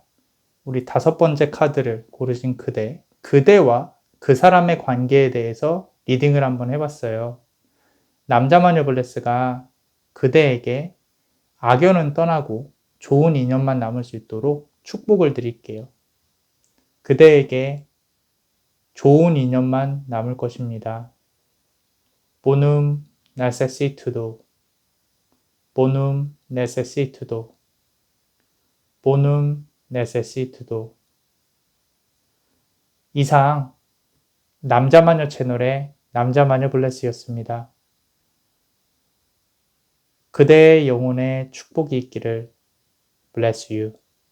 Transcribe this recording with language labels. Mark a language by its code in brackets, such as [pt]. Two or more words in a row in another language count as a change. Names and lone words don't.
[ko] 우리 5번째 카드를 고르신 그대와 그 사람의 관계에 대해서 리딩을 한번 해봤어요. 남자마녀 블레스가 그대에게 악연은 떠나고 좋은 인연만 남을 수 있도록 축복을 드릴게요. 그대에게 좋은 인연만 남을 것입니다. [la] Bonum necessitudo. Bonum necessitudo. Bonum necessitudo. [ko] 이상 남자마녀 채널의 남자마녀 블레스였습니다. 그대의 영혼에 축복이 있기를. [en] Bless you.